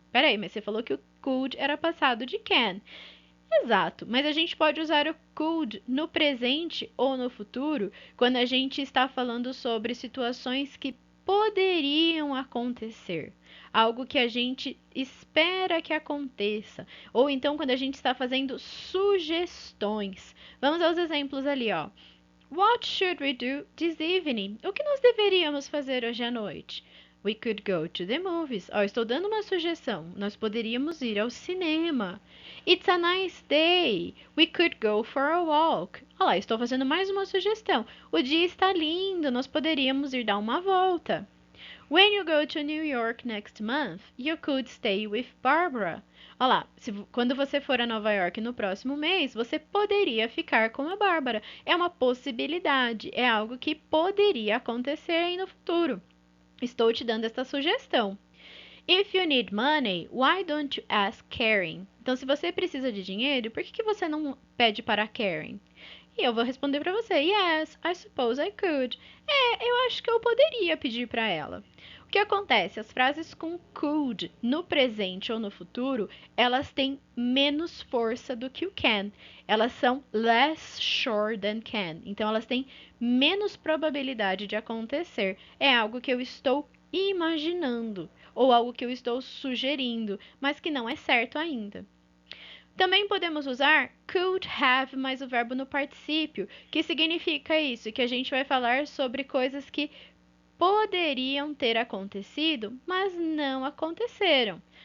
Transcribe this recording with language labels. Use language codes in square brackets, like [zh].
[pt] Peraí, mas você falou que o could era passado de can. Exato, mas a gente pode usar o could no presente ou no futuro quando a gente está falando sobre situações que poderiam acontecer. Algo que a gente espera que aconteça. Ou então quando a gente está fazendo sugestões. Vamos aos exemplos ali, ó. [en] What should we do this evening? [pt] O que nós deveríamos fazer hoje à noite? [en] We could go to the movies. [pt] Ó, estou dando uma sugestão. Nós poderíamos ir ao cinema. [en] It's a nice day. We could go for a walk. [pt] Olha lá, estou fazendo mais uma sugestão. O dia está lindo. Nós poderíamos ir dar uma volta. [en] When you go to New York next month, you could stay with Barbara. [pt] Olha lá, quando você for a Nova York no próximo mês, você poderia ficar com a Bárbara. É uma possibilidade, é algo que poderia acontecer aí no futuro. Estou te dando esta sugestão. [en] If you need money, why don't you ask Karen? [pt] Então, se você precisa de dinheiro, por que você não pede para a Karen? E eu vou responder para você: [en] Yes, I suppose I could. [pt] Eu acho que eu poderia pedir para ela. O que acontece? As frases com could no presente ou no futuro, elas têm menos força do que o can. Elas são [en] less sure than can. [pt] Então, elas têm menos probabilidade de acontecer. É algo que eu estou imaginando ou algo que eu estou sugerindo, mas que não é certo ainda. Também podemos usar could have mais o verbo no particípio, que significa isso, que a gente vai falar sobre coisas que poderiam ter acontecido, mas não aconteceram.